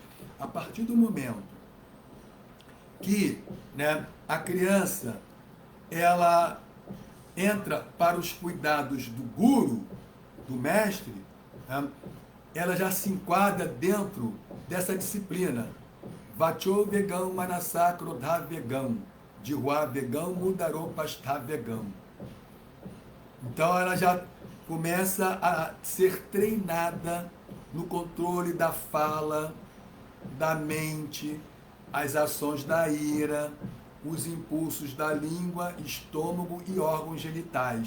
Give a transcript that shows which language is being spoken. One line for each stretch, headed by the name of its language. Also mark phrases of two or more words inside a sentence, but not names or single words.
Portuguese: A partir do momento que, né, a criança ela entra para os cuidados do guru, do mestre, né, ela já se enquadra dentro dessa disciplina.
Sanskrit: वाचो वेगं मनसक्रो ध वेगं, दिहुअ वेगं मुदरौ पस्थ वेगम्.
Portuguese: Então ela já começa a ser treinada no controle da fala, da mente, as ações da ira, os impulsos da língua, estômago e órgãos genitais.